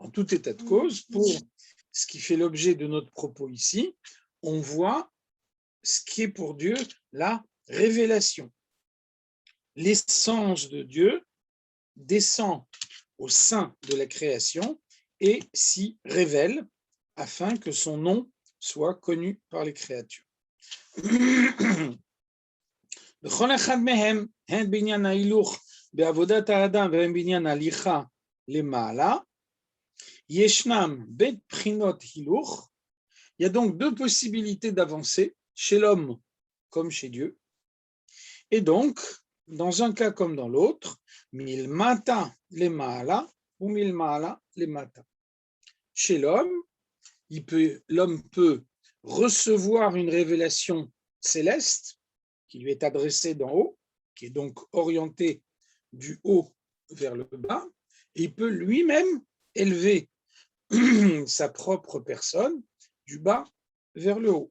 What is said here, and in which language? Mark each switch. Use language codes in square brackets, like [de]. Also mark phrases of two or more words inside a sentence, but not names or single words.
[fr] En tout état de cause, pour ce qui fait l'objet de notre propos ici, on voit ce qui est pour Dieu la révélation. L'essence de Dieu descend au sein de la création et s'y révèle afin que son nom soit connu par les créatures. [he] בכל אחד מהם, הן בעניין ההילוך בעבודת האדם והן בעניין הליכה למעלה, ישנם בית בחינות הילוך. [fr] Il y a donc deux possibilités d'avancer chez l'homme comme chez Dieu. Et donc, dans un cas comme dans l'autre, [he] מלמטה למעלה [fr] ou [he] מלמעלה למטה. [fr] Chez l'homme, l'homme peut recevoir une révélation céleste qui lui est adressée d'en haut, qui est donc orientée du haut vers le bas, et il peut lui-même élever sa propre personne du bas vers le haut.